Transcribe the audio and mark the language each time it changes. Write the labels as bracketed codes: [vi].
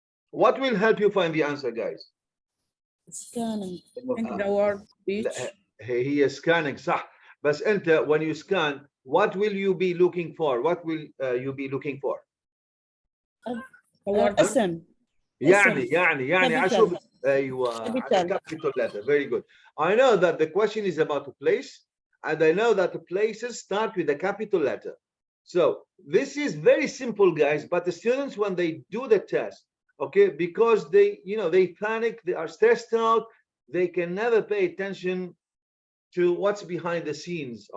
[en] What will help you find the answer, guys? Scanning. I think the word beach. He is scanning. [ar] صح. [en] But enter, when you scan, what will you be looking for? What will you be looking for? The word [ar] اسم. يعني أشوف أيوة capital letter. [en] Very good. I know that the question is about a place, and I know that the places start with a capital letter. So this is very simple, guys, but the students, when they do the test, okay, because they panic, they are stressed out, they can never pay attention to what's behind the scenes.